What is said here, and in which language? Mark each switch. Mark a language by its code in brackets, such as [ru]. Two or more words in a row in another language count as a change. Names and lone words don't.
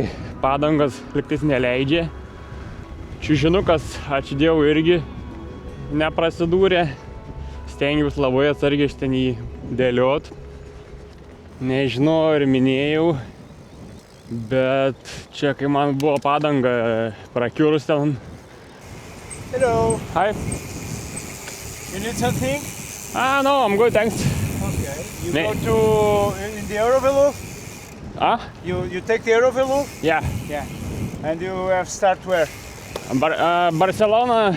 [lt] Padangos liktais neleidžia. Čiužinukas, ačiū Dievui, irgi neprasidūrė. Stengiausi labai atsargiai ten jį dėliot. Nežinau, ar minėjau, bet čia, kai man buvo padanga prakiurus ten. [en] Hello. Hi. You need something? No, I'm good, thanks. Okay. You [lt] Ne- [en] go to in the Eurovelo? You take the Eurovelo? Yeah. Yeah. And you have start where? Barcelona.